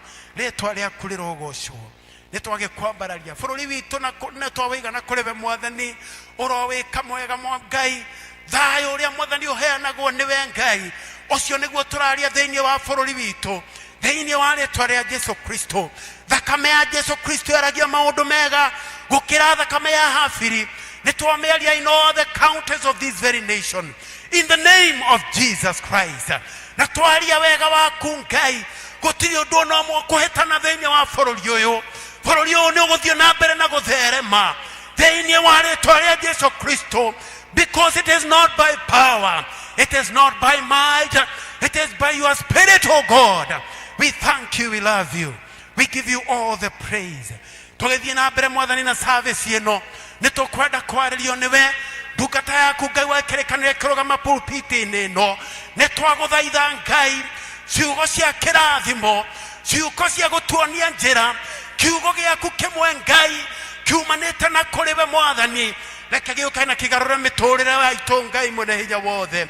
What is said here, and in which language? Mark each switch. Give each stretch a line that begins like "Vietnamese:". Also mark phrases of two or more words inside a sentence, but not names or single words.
Kikuyu: Rĩĩtwa rĩaku rĩrogocwo. Nĩ twagĩkwambararia bũrũri witũ na twawĩiga na kũrĩ we Mwathani ũrowĩka mwega Ngai. Thayũ ũrĩa Mwathani ũheanagwo nĩ we Ngai, ũcio nĩguo tũraria thĩinĩ wa bũrũri witũ thĩinĩ wa rĩĩtwa rĩa Jesũ Kristo. Thakame ya Jesũ Kristo yaragia maũndũ mega gũkĩra thakame ya Habili. Nĩ twamĩaria
English: in all the counties of this very nation in the name of Jesus Christ.
Kikuyu: Na twaria wega waku Ngai, gũtirĩ ũndũ ona ũmwe kũhĩtana thĩinĩ wa bũrũri ũyũ. Bũrũri ũyũ nĩ ũgũthiĩ na mbere na gũtherema thĩinĩ wa rĩĩtwa rĩa Jesũ Kristo,
English: because it is not by power, it is not by might, it is by your Spirit, O God. We thank you, we love you, we give you all the praise.
Kikuyu: Tũgĩthiĩ na mbere Mwathani na service ĩno nĩ tũkwenda kwarĩrio nĩwe ndungata yaku Ngai wa kĩrĩkanĩro ĩkĩrũgama pulpit-inĩ ĩno. Nĩ twagũthaitha Ngai ciugo cia kĩrathimo, ciugo cia gũtuonia njĩra, kiugo gĩaku kĩmwe Ngai kiumanĩte na kũrĩ we Mwathani, reke gĩũke na kĩgarũre mĩtũrĩre yaitũ Ngai mwene hinya wothe.